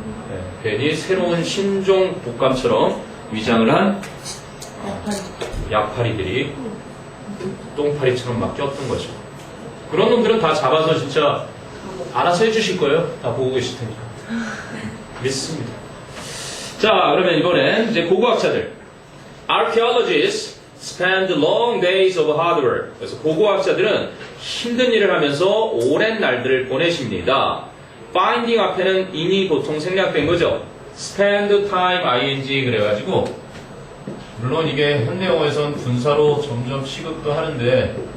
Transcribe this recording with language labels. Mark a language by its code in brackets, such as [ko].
[ko] 네, 괜히 새로운 신종 독감처럼 위장을 한 약파리들이 똥파리처럼 막 꼈던 거죠. 그런 놈들은 다 잡아서 진짜 알아서 해주실 거예요. 다 보고 계실 테니까. 믿습니다. 자, 그러면 이번엔 이제 고고학자들. [en] Archaeologists spend long days of hard work. [ko] 그래서 고고학자들은 힘든 일을 하면서 오랜 날들을 보내십니다. Finding 앞에는 in이 보통 생략된 거죠. Spend time, ing 그래가지고 물론 이게 현대 영어에선 분사로 점점 취급도 하는데